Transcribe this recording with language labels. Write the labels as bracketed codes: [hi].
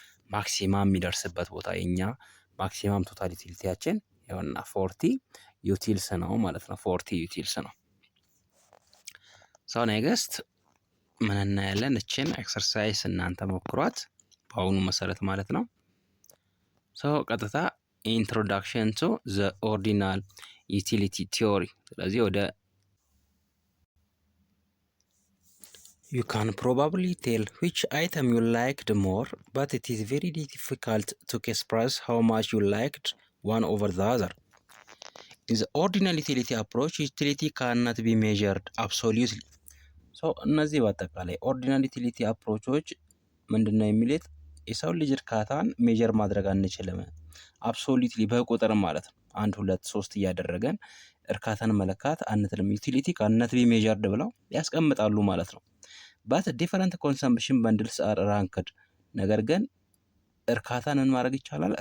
[am] ማክሲማም የሚደርስበት ቦታ የኛ ማክሲማም ቶታል ዩቲሊቲያችን ይኸውና 40 ዩቲልስ ነው ማለት ነው። 40 ዩቲልስ ነው። ሰው ኔክስት ምን እናያለን? እችን ኤክሰርሳይዝ እናንተ ሞክሯት በአሁኑ መሰረት ማለት ነው። ሰው ቀጥታ [en] ኢንትሮዳክሽን ቱ ዘ ኦርዲናል ዩቲሊቲ ቲዮሪ። [am] ስለዚህ ወደ [en] You can probably tell which item you liked more, but it is very difficult to express how much you liked one over the other. In the ordinal utility approach, utility cannot be measured absolutely. [am] እነዚህ በአጠቃላይ ኦርዲናል ዩቲሊቲ አፕሮቾች ምንድነው የሚሉት? የሰው ልጅ እርካታን ሜጀር ማድረግ አንችልም አብሶሉትሊ በቁጥር ማለት ነው። 1 2 3 እያደረገን እርካታን መለካት አንችልም። [en] ዩቲሊቲ ካንት ቢ ሜጀርድ [am] ብለው ያስቀምጣሉ ማለት ነው። [en] ባት ዲፈረንት ኮንሰምፕሽን በንድልስ አር ራንክድ። [am] ነገር ግን እርካታን ምን ማድረግ ይቻላል?